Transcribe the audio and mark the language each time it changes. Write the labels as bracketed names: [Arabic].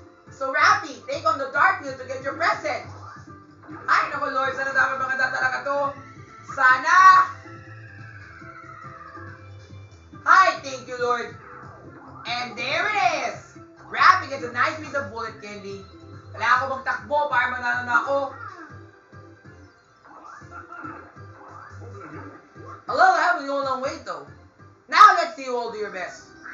[English] So Rappy, take on the dark wheel to get your present. [Filipino] Ay, naku Lord, sana dapat maganda talaga to. Sana! [English] Hi, thank you Lord. And there it is. Rappy gets a nice piece of bullet candy. [Filipino] Wala ako magtakbo para manalo na ako. [English] A little help will go a long way though. Now let's see you all do your best.